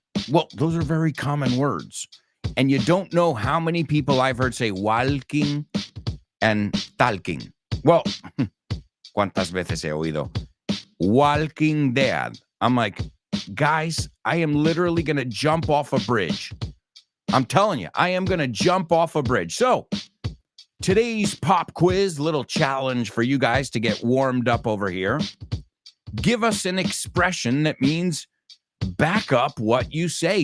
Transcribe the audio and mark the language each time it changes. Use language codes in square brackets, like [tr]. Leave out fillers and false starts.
[en] Well, those are very common words. And you don't know how many people I've heard say walking and talking. [es] Well, ¿cuántas veces he oído? [en] Walking dead. I'm like, guys, I am literally going to jump off a bridge. I'm telling you, I am going to jump off a bridge. So today's pop quiz, little challenge for you guys to get warmed up over here. Give us an expression that means back up what you say.